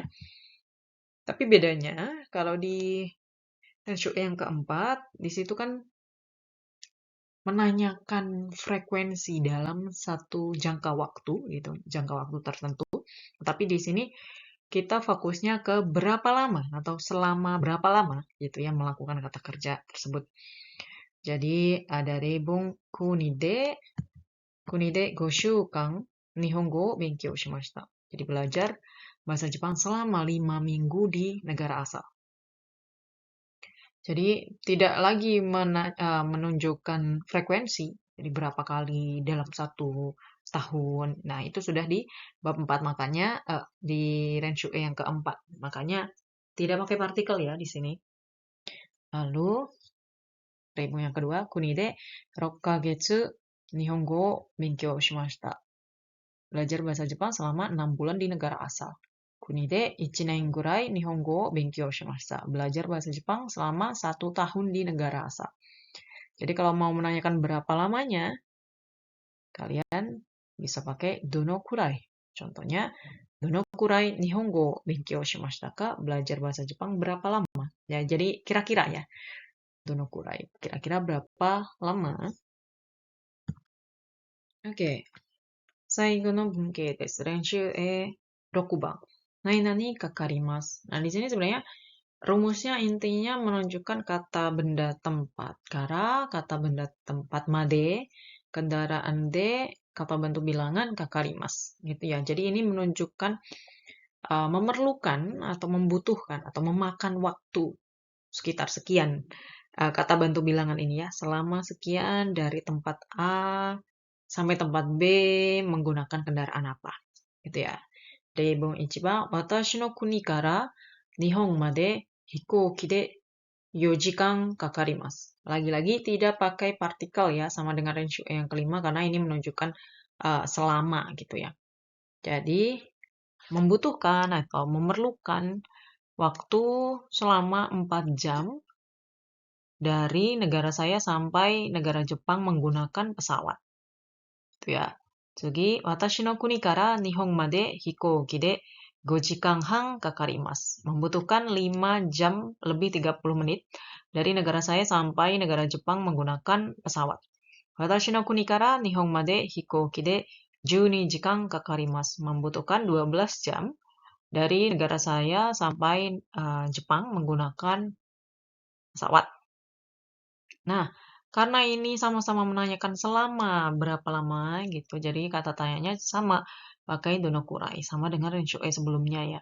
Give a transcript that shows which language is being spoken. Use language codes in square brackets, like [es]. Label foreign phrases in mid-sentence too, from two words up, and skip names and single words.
[id] Tapi bedanya kalau di Renshu E yang keempat, di situ kan menanyakan frekuensi dalam satu jangka waktu gitu, jangka waktu tertentu. Tapi di sini kita fokusnya ke berapa lama atau selama berapa lama gitu ya melakukan kata kerja tersebut. Jadi ada rebung [ja] 国で5週間日本語勉強しました. [id] Jadi belajar bahasa Jepang selama 5 minggu di negara asal. Jadi tidak lagi menunjukkan frekuensi, jadi berapa kali dalam 1 tahun. Nah, itu sudah di bab 4, makanya di Renshu E yang keempat. Makanya tidak pakai partikel ya di sini. Lalu, rebung yang kedua, [ja] 国で6か月日本語勉強しました. [id] Belajar bahasa Jepang selama 6 bulan di negara asal. [ja] 国で1年ぐらい日本語勉強しました. [id] Belajar bahasa Jepang selama 1 tahun di negara asal. Jadi kalau mau menanyakan berapa lamanya, kalian bisa pakai [ja] どのくらい. Contohnya, どのくらい日本語勉強しましたか? [id] Belajar bahasa Jepang berapa lama? Ya, jadi kira-kira ya. [ja] どのくらい. [id] Kira-kira berapa lama? Oke. [ja] 最後の文系です。練習 6番. 何か借ります. [id] Nah, di sini sebenarnya Rumusnya intinya menunjukkan kata benda tempat kara, kata benda tempat made, kendaraan de, kata bantu bilangan kakarimas. Gitu ya. Jadi ini menunjukkan memerlukan atau membutuhkan atau memakan waktu sekitar sekian kata bantu bilangan ini ya, selama sekian dari tempat A sampai tempat B menggunakan kendaraan apa. Gitu ya. [ja] 例文一番、私の国から日本まで飛行機で4時間かかります. [id] Lagi-lagi tidak pakai partikel ya, sama dengan renshu yang kelima karena ini menunjukkan selama gitu ya. Jadi membutuhkan atau memerlukan waktu selama 4 jam dari negara saya sampai negara Jepang menggunakan pesawat. Itu ya. [ja] 次、私の国から日本まで飛行機で5時間半かかります. [id] Membutuhkan 5 jam lebih 30 menit dari negara saya sampai negara Jepang menggunakan pesawat. [ja] 私の国から日本まで飛行機で12時間かかります. [id] Membutuhkan 12 jam dari negara saya sampai Jepang menggunakan pesawat. Nah, karena ini sama-sama menanyakan selama berapa lama gitu, jadi kata tanyanya sama pakai donokurai, sama dengan renshu sebelumnya ya.